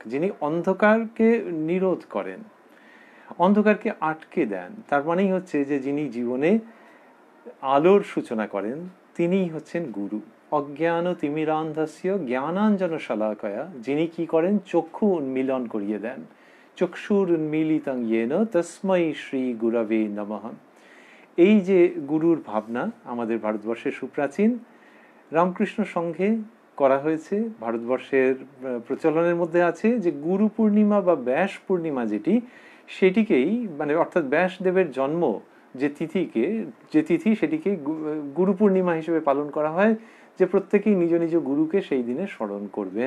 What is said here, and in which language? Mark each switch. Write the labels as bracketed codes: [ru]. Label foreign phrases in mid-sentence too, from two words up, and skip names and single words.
[bn] যিনি অন্ধকারকে নিরোধ করেন, অন্ধকারকে আটকে দেন, তার মানেই হচ্ছে যে যিনি জীবনে আলোর সূচনা করেন তিনিই হচ্ছেন গুরু। [sa] অজ্ঞান তিমিরান্ধস্য জ্ঞানাঞ্জন শলাকয়া, [bn] যিনি কি করেন? চক্ষু উন্মিলন করিয়ে দেন। [sa] চক্ষুর উন্মিলিতং येन তস্मै শ্রী গুরবে নমঃ। [bn] এই যে গুরুর ভাবনা আমাদের ভারতবর্ষের সুপ্রাচীন, রামকৃষ্ণ সংঘে করা হয়েছে, ভারতবর্ষের প্রচলনের মধ্যে আছে যে গুরু পূর্ণিমা বা ব্যাস পূর্ণিমা যেটি, সেটিকেই মানে অর্থাৎ ব্যাসদেবের জন্ম যে তিথি সেটিকে গুরু পূর্ণিমা হিসেবে পালন করা হয়, যে প্রত্যেকেই নিজ নিজ গুরুকে সেই দিনে স্মরণ করবেন।